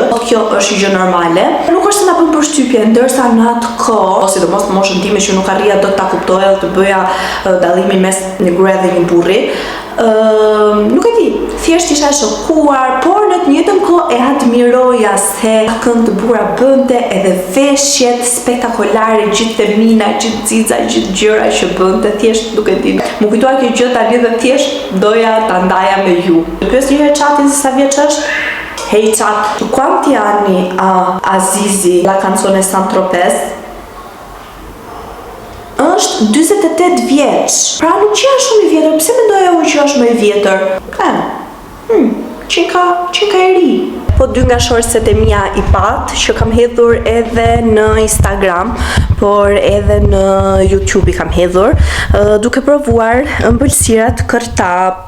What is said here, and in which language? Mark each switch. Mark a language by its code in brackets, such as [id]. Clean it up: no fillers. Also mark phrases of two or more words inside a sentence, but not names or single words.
[sq] Kjo është një gjë normale. Nuk është se na bën përshtypje, ndërsa në atë kohë, ose sidomos në moshën time që nuk arrija dot ta kuptoja dhe të bëja dallimin mes një gruaje dhe një burri, nuk e di, thjesht isha e shokuar, por në të njëjtën kohë e admiroja se këngë të bura bënte edhe veshjet spektakolare, gjithë femina, gjithë xixa, gjithë gjëra që bënte, thjesht nuk e di. Më kujtoa kjo gjë tani dhe thjesht doja ta ndaja me ju. Pyes një herë Chatin se sa vjeç është? [it] Hey Chat, quanti anni ha Azizi, la canzone Saint-Tropez? [sq] Është 48 vjeç. Pra nuk që është shumë i vjetër, pse mendoja unë që është më i vjetër? Qenka e ri. Po 2 nga shortset e mia i pat që kam hedhur edhe në Instagram, por edhe në YouTube i kam hedhur, duke provuar ëmbëlsirat kërtap.